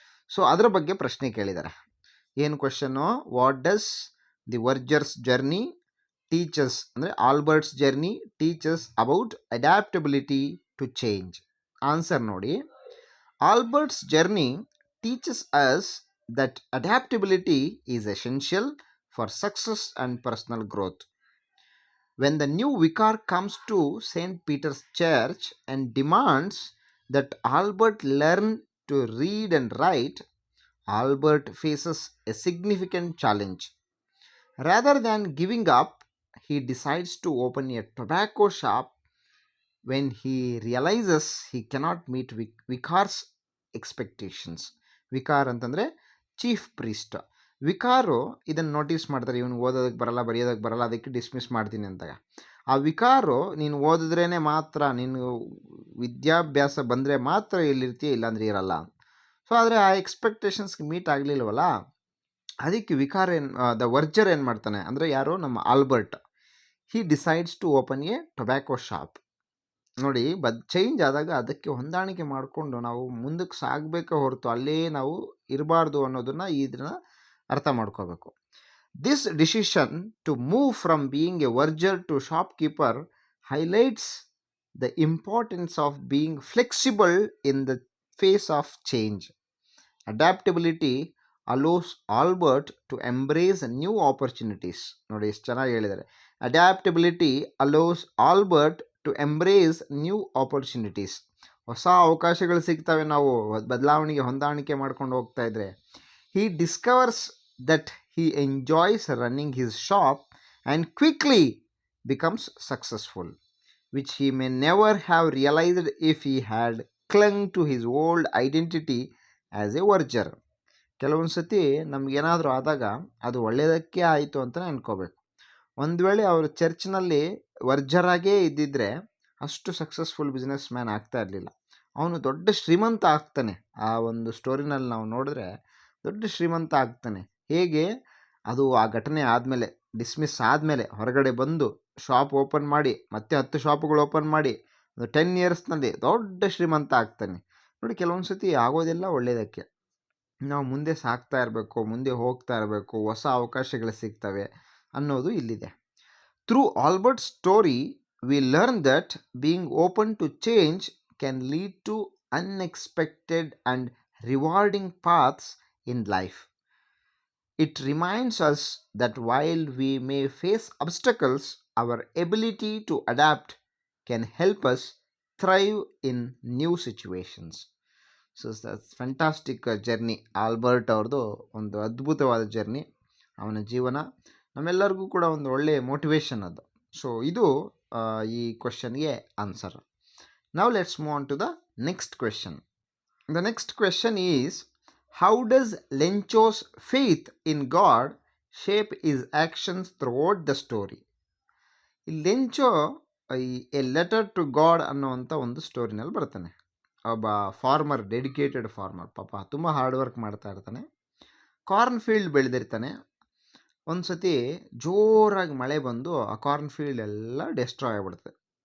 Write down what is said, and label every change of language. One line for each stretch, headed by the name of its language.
Kannada: So ಅದರ ಬಗ್ಗೆ ಪ್ರಶ್ನೆ ಕೇಳಿದ್ದಾರೆ. ಏನು question?
English: What does the verger's journey teachers, ಅಂದರೆ Albert's journey teachers about adaptability to change. Answer ನೋಡಿ, Albert's journey teaches us that adaptability is essential for success and personal growth. When the new vicar comes to St. Peter's Church and demands that Albert learn to read and write, Albert faces a significant challenge. Rather than giving up, he decides to open a tobacco shop when he realizes he cannot meet vicar's expectations.
Kannada: Vicar ಅಂತಂದರೆ chief priest. ವಿಕಾರು ಇದನ್ನು notice ಮಾಡ್ತಾರೆ, ಇವನು ಓದೋದಕ್ಕೆ ಬರಲ್ಲ, ಬರೆಯೋದಕ್ಕೆ ಬರಲ್ಲ, ಅದಕ್ಕೆ dismiss ಮಾಡ್ತೀನಿ ಅಂತ. ಆ ವಿಕಾರು ನೀನು ಓದಿದ್ರೇ ಮಾತ್ರ, ನೀನು ವಿದ್ಯಾಭ್ಯಾಸ ಬಂದರೆ ಮಾತ್ರ ಇಲ್ಲಿರ್ತೀಯ, ಇಲ್ಲಾಂದ್ರೆ ಇರಲ್ಲ. ಸೊ ಆದರೆ ಆ ಎಕ್ಸ್ಪೆಕ್ಟೇಷನ್ಸ್ಗೆ ಮೀಟ್ ಆಗಲಿಲ್ವಲ್ಲ, ಅದಕ್ಕೆ ವಿಕಾರ್ ದ ವರ್ಜರ್ ಏನು ಮಾಡ್ತಾನೆ ಅಂದರೆ, ಯಾರು? ನಮ್ಮ Albert.
English: He decides to open a tobacco shop.
Kannada: ನೋಡಿ, ಚೇಂಜ್ ಆದಾಗ ಅದಕ್ಕೆ ಹೊಂದಾಣಿಕೆ ಮಾಡಿಕೊಂಡು ನಾವು ಮುಂದಕ್ಕೆ ಸಾಗಬೇಕೇ ಹೊರತು ಅಲ್ಲೇ ನಾವು ಇರಬಾರ್ದು ಅನ್ನೋದನ್ನು ಇದನ್ನು ಅರ್ಥ ಮಾಡ್ಕೋಬೇಕು.
English: This decision to move from being a verger to shopkeeper highlights the importance of being flexible in the face of change. Adaptability allows Albert to embrace new opportunities.
Kannada: ನೋಡಿ ಎಷ್ಟು ಚೆನ್ನಾಗಿ ಹೇಳಿದ್ದಾರೆ.
English: Adaptability allows Albert to embrace new opportunities.
Kannada: ಹೊಸ ಅವಕಾಶಗಳು ಸಿಗ್ತವೆ ನಾವು ಬದಲಾವಣೆಗೆ ಹೊಂದಾಣಿಕೆ ಮಾಡ್ಕೊಂಡು ಹೋಗ್ತಾ ಇದ್ರೆ.
English: He discovers that he enjoys running his shop and quickly becomes successful, which he may never have realized if he had clung to his old identity as a verger.
Kannada: ಕೆಲವೊಂದು ಸತಿ ನಮಗೇನಾದರೂ ಆದಾಗ ಅದು ಒಳ್ಳೆಯದಕ್ಕೆ ಆಯಿತು ಅಂತಲೇ ಅನ್ಕೋಬೇಕು. ಒಂದು ವೇಳೆ ಅವರು ಚರ್ಚ್ನಲ್ಲಿ ವರ್ಜರಾಗೇ ಇದ್ದಿದ್ದರೆ ಅಷ್ಟು ಸಕ್ಸಸ್ಫುಲ್ ಬಿಸ್ನೆಸ್ ಮ್ಯಾನ್ ಆಗ್ತಾ ಇರಲಿಲ್ಲ. ಅವನು ದೊಡ್ಡ ಶ್ರೀಮಂತ ಆಗ್ತಾನೆ. ಆ ಒಂದು ಸ್ಟೋರಿನಲ್ಲಿ ನಾವು ನೋಡಿದ್ರೆ ದೊಡ್ಡ ಶ್ರೀಮಂತ ಆಗ್ತಾನೆ. ಹೇಗೆ? ಅದು ಆ ಘಟನೆ ಆದಮೇಲೆ, ಡಿಸ್ಮಿಸ್ ಆದಮೇಲೆ ಹೊರಗಡೆ ಬಂದು ಶಾಪ್ ಓಪನ್ ಮಾಡಿ, ಮತ್ತೆ 10 ಶಾಪುಗಳು ಓಪನ್ ಮಾಡಿ, 10 ಇಯರ್ಸ್ನಲ್ಲಿ ದೊಡ್ಡ ಶ್ರೀಮಂತ ಆಗ್ತಾನೆ. ನೋಡಿ, ಕೆಲವೊಂದು ಸತಿ ಆಗೋದೆಲ್ಲ ಒಳ್ಳೆಯದಕ್ಕೆ. ನಾವು ಮುಂದೆ ಸಾಗ್ತಾ ಇರಬೇಕು, ಮುಂದೆ ಹೋಗ್ತಾ ಇರಬೇಕು, ಹೊಸ ಅವಕಾಶಗಳು ಸಿಗ್ತವೆ ಅನ್ನೋದು ಇಲ್ಲಿದೆ.
English: Through Albert story we learn that being open to change can lead to unexpected and rewarding paths in life. It reminds us that while we may face obstacles, our ability to adapt can help us thrive in new situations. So that's fantastic journey.
Kannada: Albert ಅವ್ರದ್ದು ಒಂದು ಅದ್ಭುತವಾದ journey, ಅವನ ಜೀವನ ನಮ್ಮೆಲ್ಲರಿಗೂ ಕೂಡ ಒಂದು ಒಳ್ಳೆಯ motivation ಅದು. ಸೊ ಇದು ಈ ಕ್ವೆಶನ್ಗೆ answer.
English: Now let's move on to the next question. The next question is, how does Lencho's faith in God shape his actions throughout the story?
Kannada: ಈ ಲೆಂಚೋ ಎ ಲೆಟರ್ ಟು ಗಾಡ್ ಅನ್ನೋವಂಥ ಒಂದು ಸ್ಟೋರಿನಲ್ಲಿ ಬರ್ತಾನೆ. ಒಬ್ಬ farmer, dedicated farmer, ಪಾಪ ತುಂಬ hard work ಮಾಡ್ತಾ ಇರ್ತಾನೆ. Corn field ಬೆಳೆದಿರ್ತಾನೆ. ಒಂದು ಸತಿ ಜೋರಾಗಿ ಮಳೆ ಬಂದು ಆ ಕಾರ್ನ್ ಫೀಲ್ಡ್ ಎಲ್ಲ ಡೆಸ್ಟ್ರಾಯ್ ಆಗಿಬಿಡ್ತದೆ.